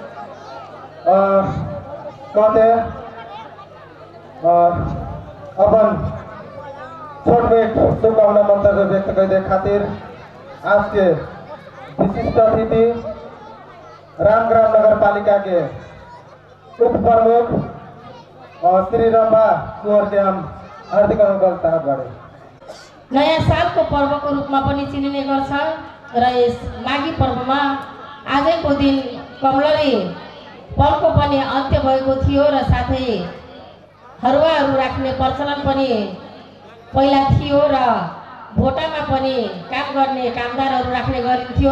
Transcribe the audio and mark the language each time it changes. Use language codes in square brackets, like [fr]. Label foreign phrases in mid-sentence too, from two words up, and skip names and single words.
[bho] कहते अपन छोट बेट शुभकामना मंतव्य व्यक्त कर दे खातिर आज के विशिष्ट अतिथि रामग्राम नगर पालिका के उप प्रमुख श्री रंभा कुंवर के हम हार्दिक अनुरोध चाहत बारे। [ne] नयाँ सालको पर्वको रूपमा पनि चिनिने गर्छ र यस माघी पर्वमा आजैको दिन कमलरी पर्वको पनि अन्त्य भएको थियो र साथै हरुवाहरू राख्ने प्रचलन पनि पहिला थियो र भोटामा पनि काम गर्ने कामदारहरू राख्ने गरिन्थ्यो।